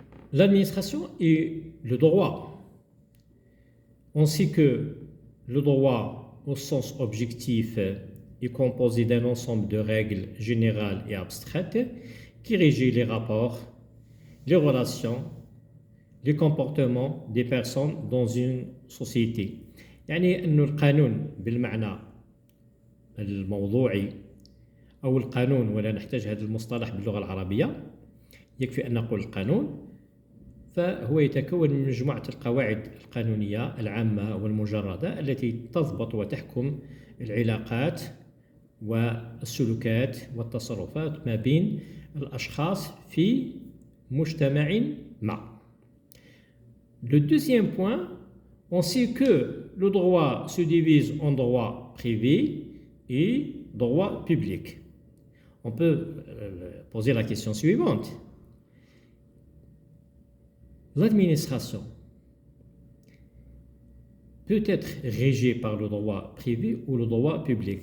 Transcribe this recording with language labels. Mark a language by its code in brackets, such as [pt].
[fr] L'administration et le droit. On sait que le droit au sens objectif est composé d'un ensemble de règles générales et abstraites qui régit les rapports, les relations, les comportements des personnes dans une société. [ar] يعني أن القانون بالمعنى الموضوعي أو القانون، ولا نحتاج هذا المصطلح باللغة العربية، يكفي أن نقول القانون، فهو يتكون من مجموعة القواعد القانونية العامة والمجردة التي تضبط وتحكم العلاقات والسلوكات والتصرفات ما بين الأشخاص في مجتمع ما. [fr] Le deuxième point, on sait que le droit se divise en droit privé et droit public. On peut poser la question suivante. L'administration peut être régie par le droit privé ou le droit public?